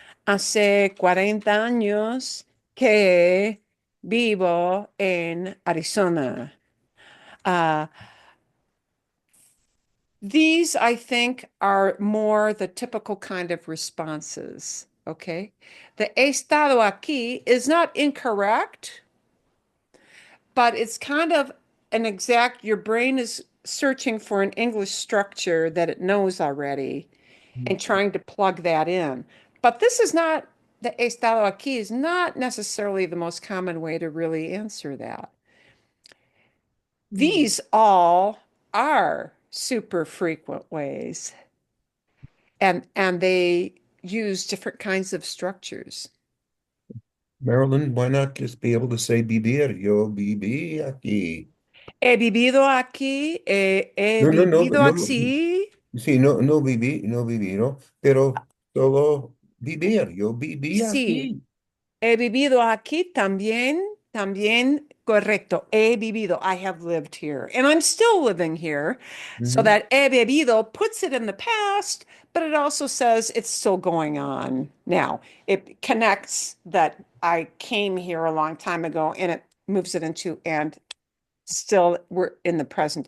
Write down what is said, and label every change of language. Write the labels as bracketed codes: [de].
[es] Hace 40 años que vivo en Arizona. [en] Uh, these, I think, are more the typical kind of responses, okay? The [es] he estado aquí [en] is not incorrect, but it's kind of an exact, your brain is searching for an English structure that it knows already and trying to plug that in. But this is not, the [es] he estado aquí [en] is not necessarily the most common way to really answer that. These all are super frequent ways, and they use different kinds of structures. Marilyn, why not just be able to say vivir? [es] Yo viví aquí. He vivido aquí, he No, no, no, vivido no. así. Sí, no, no viví, no viví, ¿no? Pero solo vivir. Yo viví Sí, aquí. he vivido aquí también, también correcto. He vivido. [en] I have lived here, and I'm still living here. So Ujú. that [es] he vivido [en] puts it in the past, but it also says it's still going on now. It connects that I came here a long time ago, and it moves it into and still we're in the present.